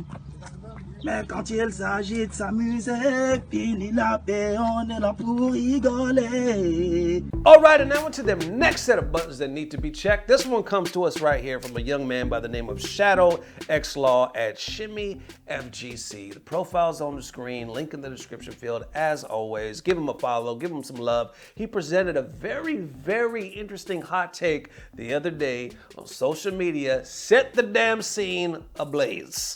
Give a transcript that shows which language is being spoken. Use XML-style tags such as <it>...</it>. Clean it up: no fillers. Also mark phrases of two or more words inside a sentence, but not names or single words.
<fr>Mais quand il s'agit de s'amuser, fini la paix, on est là pour rigoler.</fr> <en>All right, and now into the next set of buttons that need to be checked. This one comes to us right here from a young man by the name of Shadow X Law at Shimmy FGC. The profile's on the screen, link in the description field. As always, give him a follow, give him some love. He presented a very, very interesting hot take the other day on social media, set the damn scene ablaze.</en>